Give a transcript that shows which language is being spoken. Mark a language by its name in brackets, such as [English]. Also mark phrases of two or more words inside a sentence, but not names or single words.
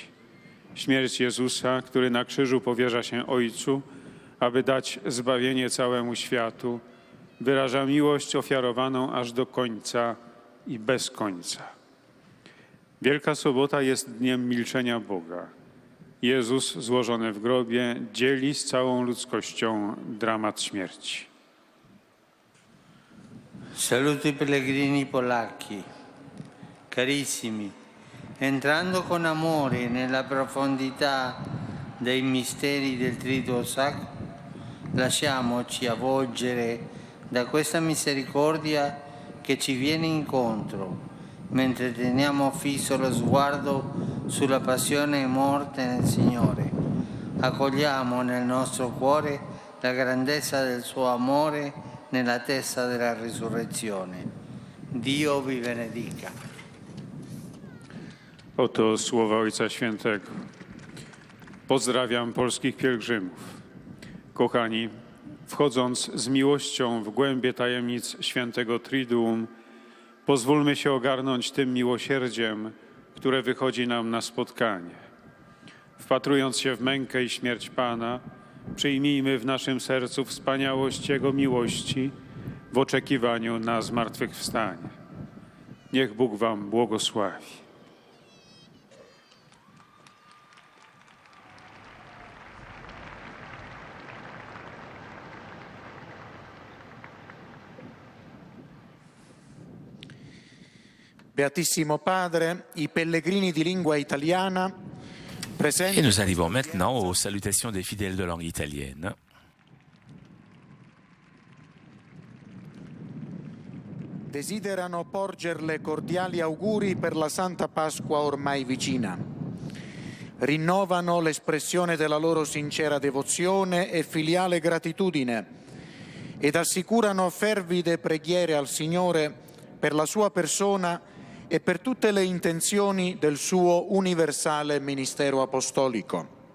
[Polish] Śmierć Jezusa, który na krzyżu powierza się Ojcu, aby dać zbawienie całemu światu, wyraża miłość ofiarowaną aż do końca i bez końca. Wielka Sobota jest dniem milczenia Boga. Jezus, złożony w grobie, dzieli z całą ludzkością dramat śmierci. [Italian] Saluto i pellegrini polacchi. Carissimi, entrando con amore nella profondità dei misteri del Triduo Sacro, lasciamoci avvolgere da questa misericordia che ci viene incontro, mentre teniamo fisso lo sguardo sulla passione e morte nel Signore. Accogliamo nel nostro cuore la grandezza del suo amore nell'attesa della risurrezione. Dio vi benedica. [Polish] Oto słowa Ojca Świętego. Pozdrawiam polskich pielgrzymów. Kochani, wchodząc z miłością w głębie tajemnic świętego Triduum, pozwólmy się ogarnąć tym miłosierdziem, które wychodzi nam na spotkanie. Wpatrując się w mękę i śmierć Pana, Przyjmijmy w naszym sercu wspaniałość Jego miłości w oczekiwaniu na zmartwychwstanie. Niech Bóg wam błogosławi. [Italian] Beatissimo Padre, i pellegrini di lingua italiana presenti. [French] Et nous arrivons maintenant aux salutations des fidèles de langue italienne. [Italian] Desiderano porgerle cordiali auguri per la Santa Pasqua ormai vicina. Rinnovano l'espressione della loro sincera devozione e filiale gratitudine ed assicurano fervide preghiere al Signore per la sua persona e per tutte le intenzioni del suo universale ministero apostolico.